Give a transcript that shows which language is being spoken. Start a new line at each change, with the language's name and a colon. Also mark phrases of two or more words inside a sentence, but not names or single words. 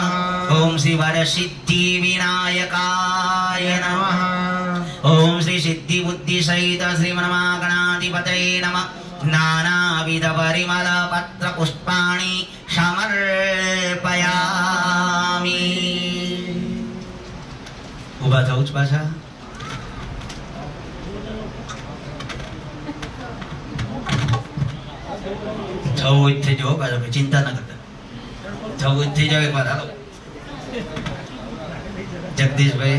Sanskrit: ओम शिवरसिद्धिविनायकाय नमः। ओम श्री सिद्धि बुद्धि सहित श्रीमन्महागणाधिपतये नमः। नानाविध परिमल पत्र पुष्पाणि समर्पयामि।
Gujarati: उभा થવું પાછા. થવું જ થઈ જાઓ પાછા, ચિંતા ના કરતા. થવું જ થઈ જાવ એકવાર. હાલો જગદીશભાઈ.